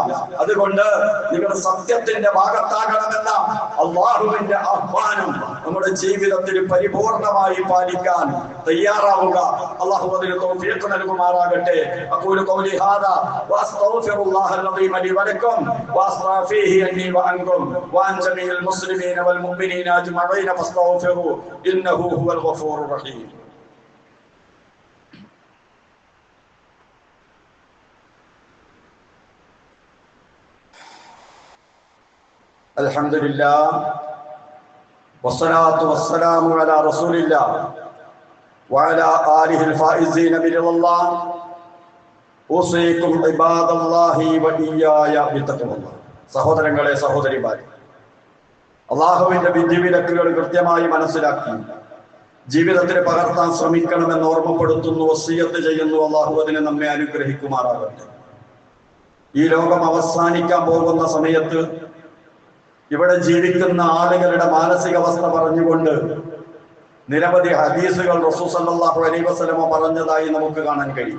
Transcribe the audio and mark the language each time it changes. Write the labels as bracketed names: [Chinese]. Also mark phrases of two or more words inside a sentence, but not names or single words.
[Malayalam] അതുകൊണ്ട് നിങ്ങൾ സത്യത്തിന്റെ ഭാഗത്താകണമെന്ന അല്ലാഹുവിന്റെ ആഹ്വാനം നമ്മുടെ ജീവിതത്തിൽ പരിപൂർണമായി പാലിക്കാൻ തയ്യാറാവുക. അല്ലാഹു അതിന് തൗഫീഖ് നൽകുമാറാകട്ടെ. [Arabic] أقول قولي هذا وأستغفر الله العظيم لي ولكم وأستغفره عني وعنكم وعن جميع المسلمين والمؤمنين أجمعين فاستغفروه إنه هو الغفور الرحيم. الحمد لله والصلاة والسلام على رسول الله وعلى آله الفائزين برضا الله. أوصيكم عباد الله وإياي بتقوى الله. [Malayalam] സഹോദരങ്ങളെ, സഹോദരിമാരെ, അള്ളാഹുവിന്റെ വിധിവിലക്കുകൾ കൃത്യമായി മനസ്സിലാക്കി ജീവിതത്തിൽ പകർത്താൻ ശ്രമിക്കണമെന്ന് ഓർമ്മപ്പെടുത്തുന്നു, വസിയ്യത്ത് ചെയ്യുന്നു. അള്ളാഹു അതിനെ നമ്മെ അനുഗ്രഹിക്കുമാറാകട്ടെ. ഈ ലോകം അവസാനിക്കാൻ പോകുന്ന സമയത്ത് ഇവിടെ ജീവിക്കുന്ന ആളുകളുടെ മാനസികാവസ്ഥ പറഞ്ഞുകൊണ്ട് നിരവധി ഹദീസുകൾ റസൂൽ [Arabic] صلى الله عليه وسلم [Malayalam] പറഞ്ഞതായി നമുക്ക് കാണാൻ കഴിയും.